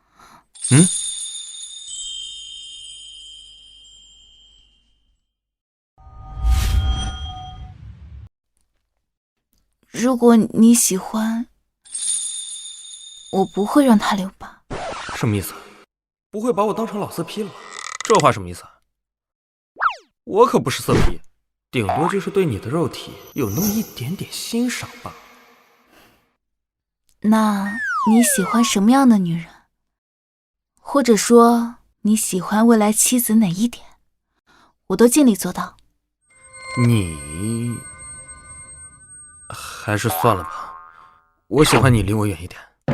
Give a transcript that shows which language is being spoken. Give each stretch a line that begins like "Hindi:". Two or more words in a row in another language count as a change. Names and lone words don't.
Chinese: 如果你喜歡，我不會讓他留疤。什麼意思？不會把我當成老色批了吧？這話什麼意思？我可不是色批，頂多就是對你的肉體有那麼一點點欣賞罷了。那你喜歡什麼樣的女人？或者說你喜歡未來妻子哪一點？我都盡力做到。你還是算了吧，我喜歡你離我遠一點。